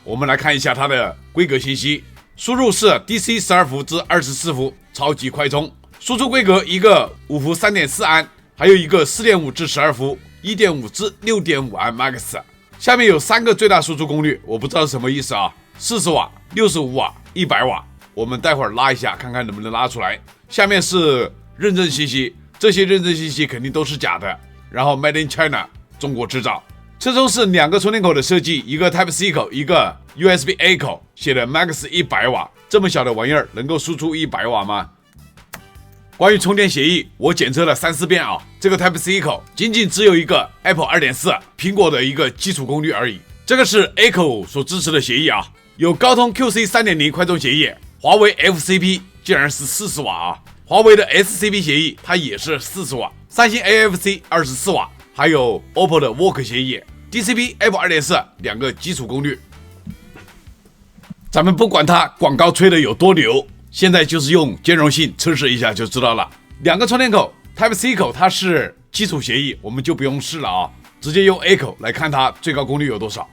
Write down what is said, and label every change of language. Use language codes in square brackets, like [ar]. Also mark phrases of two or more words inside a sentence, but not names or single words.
[zh] 我們來看一下它的規格信息，輸入是 DC 12伏至24伏超級快充，輸出規格一個5伏 3.4 安，還有一個 4.5 至12伏 1.5 至 6.5 安 Max。下面有3個最大輸出功率，我不知道是什麼意思啊，40瓦、65瓦、100瓦。我們待會兒拉一下，看看能不能拉出來。下面是認證信息，這些認證信息肯定都是假的。 [en] 然後 Made in China， [zh] 中國製造。車充是2個充電口的設計，一個 Type-C 口，一個 USB-A 口，寫的 Max 100瓦。這麼小的玩意兒能夠輸出100瓦嗎？關於充電協議，我檢測了3-4遍啊。這個 Type-C 口僅僅只有一個 Apple 2.4 蘋果的一個基礎功率而已。這個是 A 口所支持的協議啊，有高通 QC 3.0 快充協議。華為 FCP 竟然是40瓦啊！華為的 SCP 協議它也是40瓦，三星 AFC 24瓦，還有 OPPO 的 Work 協議 DCP Apple 2.4 2個基礎功率。咱們不管它廣告吹的有多牛，現在就是用兼容性測試一下就知道了。2個充電口 Type-C 口它是基礎協議，我們就不用試了啊，直接用 A 口來看它最高功率有多少。